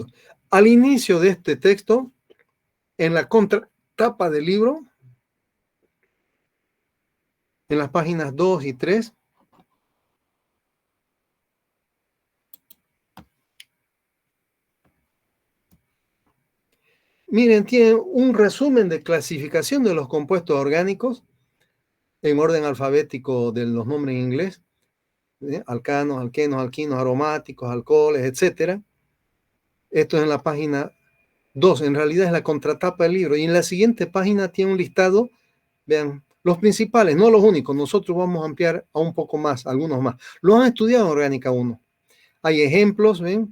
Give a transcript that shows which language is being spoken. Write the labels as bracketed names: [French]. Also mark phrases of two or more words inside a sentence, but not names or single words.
[Spanish] Al inicio de este texto, en la contratapa del libro, en las páginas 2 y 3, miren, tiene un resumen de clasificación de los compuestos orgánicos en orden alfabético de los nombres en inglés, alcanos, alquenos, alquinos, aromáticos, alcoholes, etc. Esto es en la página 2, en realidad es la contratapa del libro. Y en la siguiente página tiene un listado, vean, los principales, no los únicos. Nosotros vamos a ampliar a un poco más, algunos más. Lo han estudiado en Orgánica 1. Hay ejemplos, ¿ven?